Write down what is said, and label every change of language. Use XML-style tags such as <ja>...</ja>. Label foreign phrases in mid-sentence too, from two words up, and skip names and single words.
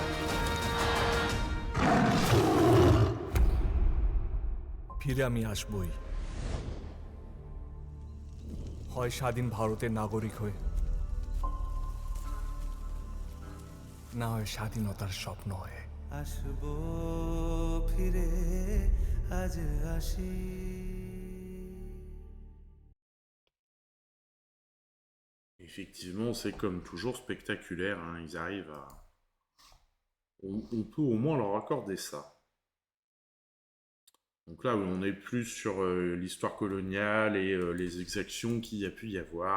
<bn>ফিরে আমি আসবই, হয় স্বাধীন ভারতের নাগরিক হয়ে, না হয় স্বাধীনতার স্বপ্ন হয়ে। আসবো ফিরে আজ আসি।</bn> <fr>Effectivement, c'est comme toujours spectaculaire, hein. Ils arrivent à... On peut au moins leur accorder ça. Donc là, on est plus sur l'histoire coloniale et les exactions qu'il y a pu y avoir.</fr>